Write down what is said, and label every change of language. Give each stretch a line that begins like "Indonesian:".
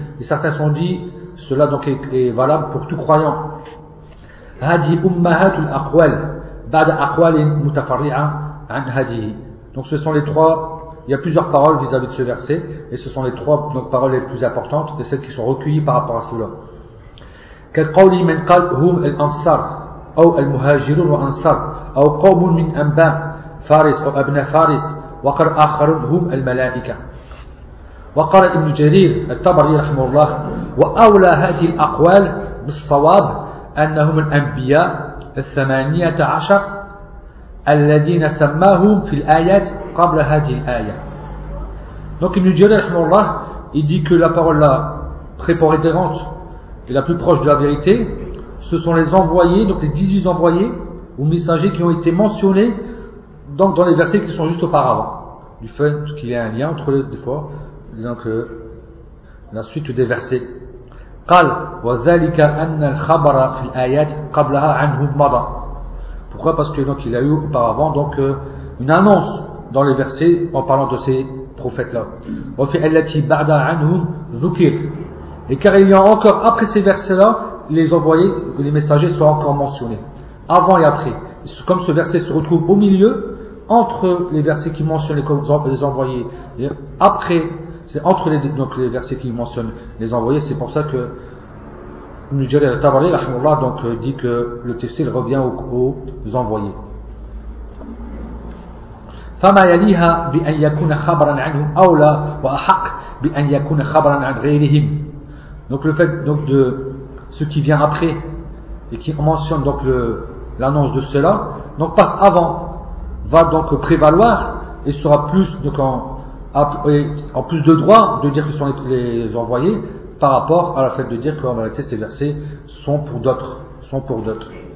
French: Et certains ont dit, cela donc est valable pour tout croyant.
Arabic: Hadi ummahatul aqwal, ba'da aqwalin mutafarri'a an hadihi.
French: Donc ce sont les trois, il y a plusieurs paroles vis-à-vis de ce verset, et ce sont les trois donc, paroles les plus importantes, et celles qui sont recueillies par rapport à cela.
Arabic: كالقول من قال هم الأنصار أو المهاجرون وأنصار أو قوم من أنباء فارس أو أبناء فارس وقر آخر هم الملائكة وقال ابن جرير الطبري رحمه الله وأولى هذه الأقوال بالصواب أنهم الأنبياء الثمانية عشر الذين سماهم في الآيات قبل هذه الآية.
French: Donc ابن جرير رحمه الله il dit que la parole la préponderante et la plus proche de la vérité, ce sont les envoyés, donc les 18 envoyés ou messagers qui ont été mentionnés donc dans les versets qui sont juste auparavant. Du fait qu'il y a un lien entre les deux fois, donc la suite des versets.
Arabic: قال وذلك أن الخبر في الآيات قبلها عنه مضى.
French: Pourquoi? Parce que donc il y a eu auparavant donc une annonce dans les versets en parlant de ces prophètes là.
Arabic: وفي التي بعد عنهم ذكر.
French: Et car il y a encore, après ces versets-là, les envoyés, les messagers sont encore mentionnés. Avant et après. Comme ce verset se retrouve au milieu, entre les versets qui mentionnent les envoyés, et après c'est entre les, donc les versets qui mentionnent les envoyés. C'est pour ça que Nujari al-Tabari, rahimahullah, donc dit que le tafsir revient aux envoyés.
Arabic: فما يليها بأن يكون خبرا عنهم أولى وأحق بأن يكون خبرا عن غيرهم.
French: Donc le fait donc de ce qui vient après et qui mentionne donc le, l'annonce de cela, donc passe avant, va donc prévaloir et sera plus donc en plus de droit de dire que ce sont les envoyés par rapport à la fait de dire qu'en réalité ces versets sont pour d'autres, sont pour d'autres.